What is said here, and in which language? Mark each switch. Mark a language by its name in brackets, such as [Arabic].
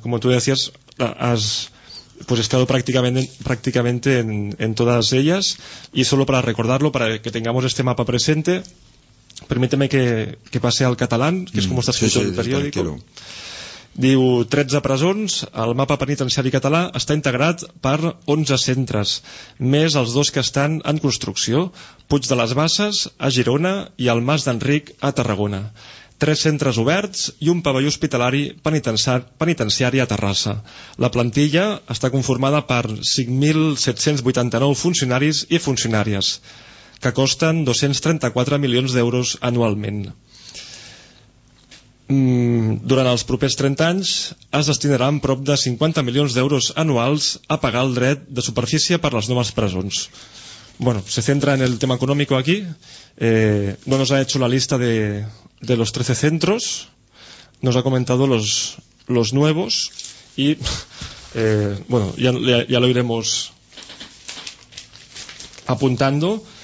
[Spanish] Como tú decías, has pues estado prácticamente en todas ellas, y solo para recordarlo, para que tengamos este mapa presente, permíteme que pase al catalán, que es como está escrito sí, el periódico. [Catalan] Diu, 13 presons, el mapa penitenciari català està integrat per 11 centres, més els dos que estan en construcció, Puig de les Basses, a Girona, i el Mas d'Enric, a Tarragona. 3 centres oberts i un pavelló hospitalari penitenciari a Terrassa. La plantilla està conformada per 5.789 funcionaris i funcionàries, que costen 234 milions d'euros anualment. Durant els propers 30 anys es destinaran prop de 50 milions d'euros anuals a pagar el dret de superfície per les noves presons. [Spanish] Bueno, se centra en el tema económico aquí. No nos ha hecho la lista de los 13 centros. Nos ha comentado los nuevos. Y, bueno, ya lo iremos apuntando.